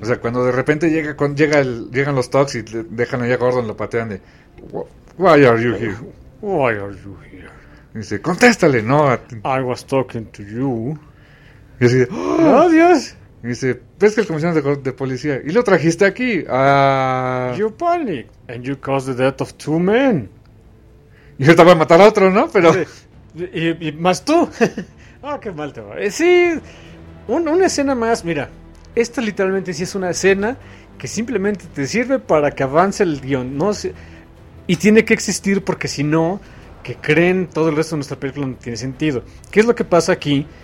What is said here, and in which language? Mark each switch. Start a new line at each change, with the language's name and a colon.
Spanish: O sea, cuando de repente llegan los Tox y dejan allá a Gordon, lo patean de...
English: Why are you here? Why are you here?
Spanish: Y dice, contéstale, ¿no?
English: I was talking to you.
Spanish: Y así de... ¡Oh, Dios! Y dice, ¿ves que el comisionado de policía? Y lo trajiste aquí.
English: You panicked and you caused the death of 2 men.
Spanish: Y ahorita voy a matar a otro, ¿no? Pero... Y más tú... Ah, qué mal te va. Sí, una escena más. Mira, esta literalmente sí es una escena que simplemente te sirve para que avance el guión. No sé, y tiene que existir porque si no, que creen todo el resto de nuestra película no tiene sentido. ¿Qué es lo que pasa aquí?